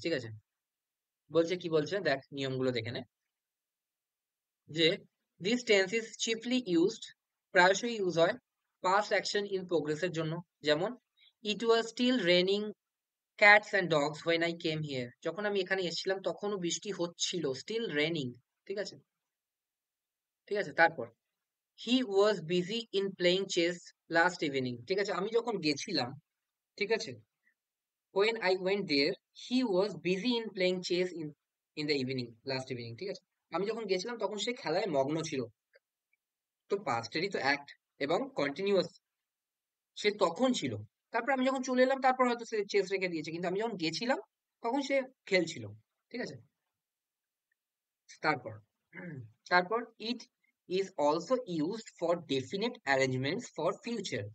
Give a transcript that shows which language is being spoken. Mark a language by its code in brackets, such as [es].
[bn] ঠিক আছে, বলছে কি বলছে, দেখ নিয়মগুলো দেখে নে, যে [en] this tense is chiefly used, [bn] প্রায়শই ইউজ হয় [en] past action in প্রোগ্রেসের [bn] জন্য। [en] যেমন it was still raining cats and dogs when I came here, [bn] যখন আমি এখানে এসেছিলাম তখনও বৃষ্টি হচ্ছিল, [en] Still raining. [bn] ঠিক আছে, ঠিক আছে, তারপর [en] He was busy in playing chess last evening. [bn] ঠিক আছে, আমি যখন গেছিলাম, ঠিক আছে, [en] when I went there he was busy in playing chess in the evening, last evening। [bn] ঠিক আছে, আমি যখন গেছিলাম তখন সে খেলায় মগ্ন ছিল। তো পাস্টেরই তো অ্যাক্ট এবং কন্টিনিউয়াস, সে তখন ছিল। তারপর আমি যখন চলে এলাম তারপর হয়তো সে চেস রেখে দিয়েছে, কিন্তু আমি যখন গেছিলাম তখন সে খেলছিল। ঠিক আছে, তারপর তারপর [en] It is also used for definite arrangements for future.